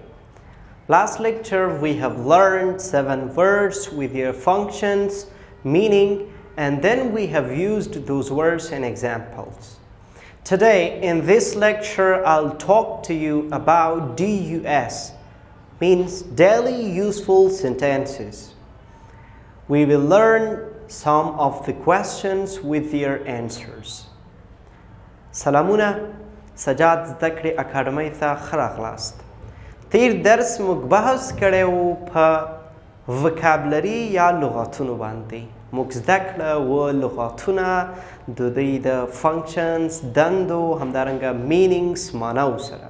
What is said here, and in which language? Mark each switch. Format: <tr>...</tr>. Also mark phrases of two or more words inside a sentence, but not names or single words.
<en>Last lecture we have learned 7 words with their functions, meaning, and then we have used those words in examples. Today in this lecture I'll talk to you about DUS, means daily useful sentences. We will learn some of the questions with their answers.</en> <ps>سلامونه سجاد زده کړې اکاډمۍ ته ښه راغلاست. تیر درس موږ بحث کړی و په وکابلري یا لغاتونو باندې. موږ زده کړه و لغاتونه د دوی د فنکشنز، دندو، همدارنګه مینینګز، معناو سره.</ps>